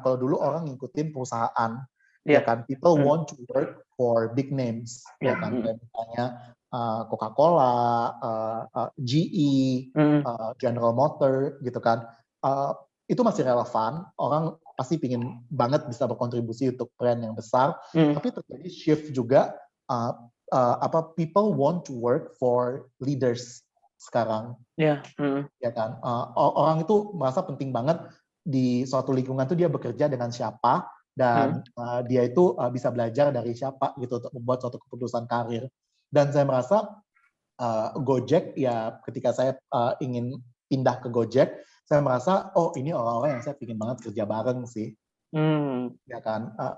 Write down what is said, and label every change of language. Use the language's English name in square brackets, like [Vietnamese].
[Indonesian] Kalau dulu orang ngikutin perusahaan, ya kan, [English] people want to work for big names, [Indonesian] ya kan, kayak misalnya Coca-Cola, GE, General Motor, gitu kan. Itu masih relevan. Orang pasti ingin banget bisa berkontribusi untuk brand yang besar. Tapi terjadi shift juga. [English] People want to work for leaders [Indonesian] sekarang. Ya kan. Orang itu merasa penting banget di suatu lingkungan itu dia bekerja dengan siapa dan dia itu bisa belajar dari siapa gitu untuk membuat suatu keputusan karir. Dan saya merasa Gojek ya ketika saya ingin pindah ke Gojek, saya merasa ini orang-orang yang saya ingin banget kerja bareng sih. Ya kan.